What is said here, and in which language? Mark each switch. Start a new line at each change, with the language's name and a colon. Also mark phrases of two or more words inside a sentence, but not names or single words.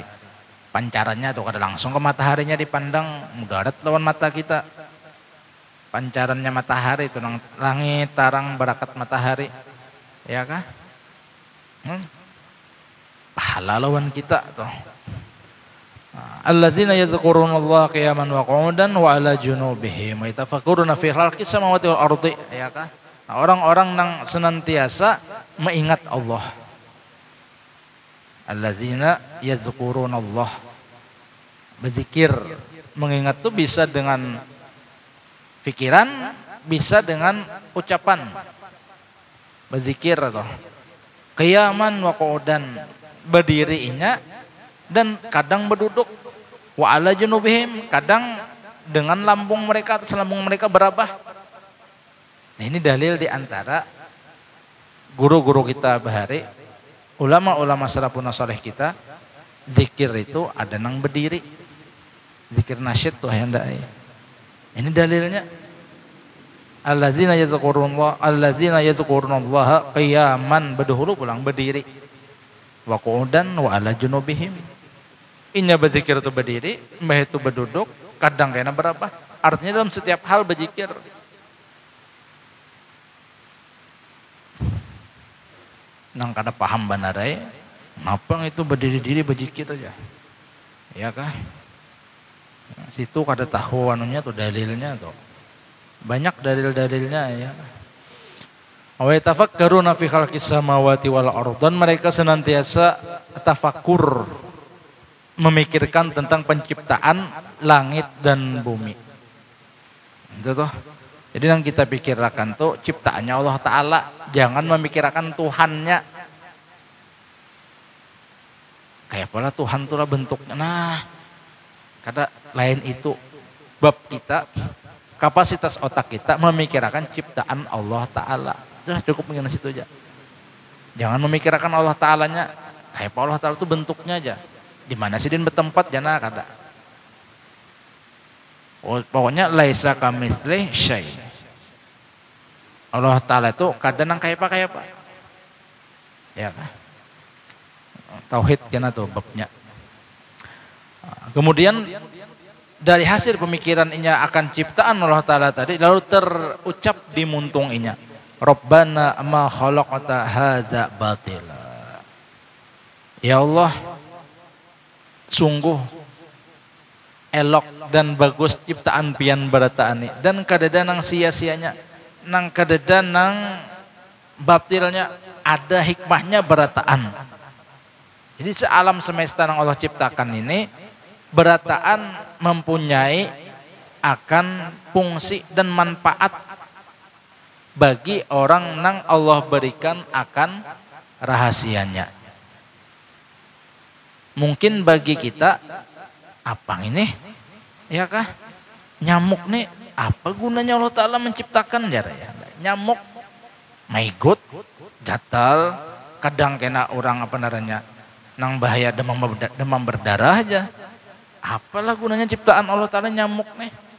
Banjar: Pancarannya tuh kada langsung ke mataharinya dipandang, mudarat lawan mata kita. Pancarannya matahari itu nang langit tarang barakat matahari, ya kah? Pahala lawan kita tuh.
Arabic: الذين يذكرون الله قياما وقعودا وعلى جنوبهم ويتفكرون في خلق السماوات والأرض,
Banjar: ya kah? Nah, orang-orang nang senantiasa mengingat Allah.
Arabic: الذين يذكرون الله,
Banjar: berzikir, mengingat tuh bisa dengan pikiran, bisa dengan ucapan. Berzikir atau
Arabic: قياما وقعودا,
Banjar: berdirinya dan kadang berduduk.
Arabic: وعلى جنوبهم,
Banjar: kadang dengan lambung mereka, atas lambung mereka berabah. Nah, ini dalil di antara guru-guru kita bahari, ulama-ulama
Arabic: السلف الصالح
Banjar: kita, zikir itu ada nang berdiri. Zikir nasyid tuh yang ndak. Ini dalilnya.
Arabic: الذين يذكرون الله قياما,
Banjar: berdahulu pulang berdiri.
Arabic: وقعودا وعلى جنوبهم.
Banjar: Inya berzikir itu berdiri, mbah itu berduduk, kadang kena berapa? Artinya dalam setiap hal berzikir. Nang kada paham banarai, ngapa itu berdiri-diri berzikir aja. Ya kah? Situ kada tahu anunya tuh dalilnya tuh. Banyak dalil-dalilnya ya.
Arabic: ويتفكرون في خلق السماوات والأرض,
Banjar: dan mereka senantiasa tafakkur, memikirkan tentang penciptaan langit dan bumi. Itu toh. Jadi yang kita pikirkan tuh ciptaannya Allah Ta'ala, jangan memikirkan Tuhannya. Kayak pola Tuhan tuh lah bentuknya. Nah, kada lain itu bab kita, kapasitas otak kita memikirkan ciptaan Allah Ta'ala. Sudah cukup mengenai situ aja. Jangan memikirkan Allah Ta'alanya, kayak Allah Ta'ala itu bentuknya aja. Di mana sih dia bertempat jana kada.
Arabic: Pokoknya ليس كمثله شيء.
Banjar: Allah Ta'ala itu kada nang kayak apa. Ya kan? Tauhid kena tuh babnya. Kemudian dari hasil pemikiran inya akan ciptaan Allah Ta'ala tadi, lalu terucap di muntung inya,
Arabic: ربنا ما خلقت هذا باطلا.
Banjar: Ya Allah, sungguh elok dan bagus ciptaan pian barataan ini, dan kadada nang sia-sianya, nang kadada nang batilnya, ada hikmahnya barataan. Jadi sealam semesta yang Allah ciptakan ini, berataan mempunyai akan fungsi dan manfaat bagi orang nang Allah berikan akan rahasianya. Mungkin bagi kita, apa ini? Ya kah? Nyamuk nih, apa gunanya Allah Ta'ala menciptakan ya? Nyamuk, maigut, gatal, kadang kena orang apa namanya, nang bahaya demam berdarah aja. Apalah gunanya ciptaan Allah Ta'ala nyamuk nih?